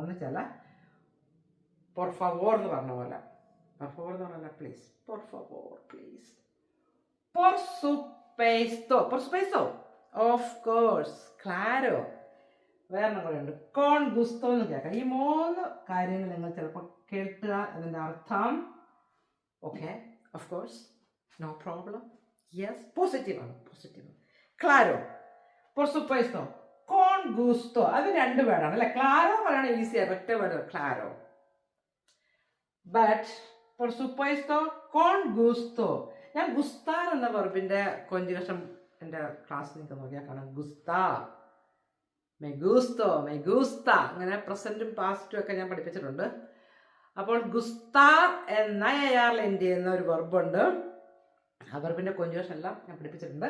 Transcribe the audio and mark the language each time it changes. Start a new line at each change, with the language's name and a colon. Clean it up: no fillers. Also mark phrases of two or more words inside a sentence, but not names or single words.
Malayalam: എന്ന് വെച്ചാൽ
Spanish: por favor
Malayalam: എന്ന് പറഞ്ഞ പോലെ,
Spanish: por favor
Malayalam: എന്ന് പറഞ്ഞാൽ പ്ലീസ്,
Spanish: por favor
Malayalam: പ്ലീസ്,
Spanish: por supuesto, por supuesto,
English: of course,
Malayalam: ക്ലാരോ. വേറെ കൂടെയുണ്ട്,
Spanish: con gusto
Malayalam: എന്ന് കേൾക്കാം. ഈ 3 കാര്യങ്ങൾ നിങ്ങൾ ചിലപ്പോൾ കേൾക്കുക. അതിൻ്റെ അർത്ഥം ഓക്കെ,
English: of course, no problem, yes,
Malayalam: പോസിറ്റീവാണ്, പോസിറ്റീവ്. ക്ലാരോ,
Spanish: por supuesto, con gusto.
Malayalam: അത് 2 വേർഡാണ് അല്ലേ. ക്ലാരോ പറയണ ഈസിയാണ്, ഒറ്റ വേർഡ് ക്ലാരോ.
Spanish: ബട്ട് por supuesto, con gusto.
Malayalam: ഞാൻ ഗുസ്താർ എന്ന വെർബിൻ്റെ കോഞ്ചുഗേഷൻ എൻ്റെ ക്ലാസ് നിങ്ങൾക്ക് നോക്കിയാൽ കാണാം.
Spanish: gusta, me gusto, me gusta,
Malayalam: അങ്ങനെ പ്രസൻറ്റും പാസ്റ്റും ഒക്കെ ഞാൻ പഠിപ്പിച്ചിട്ടുണ്ട്. അപ്പോൾ ഗുസ്താർ എന്ന AR എൻഡ് ചെയ്യുന്ന ഒരു വെർബുണ്ട്. ആ വെർബിൻ്റെ കോഞ്ചുഗേഷൻ എല്ലാം ഞാൻ പഠിപ്പിച്ചിട്ടുണ്ട്.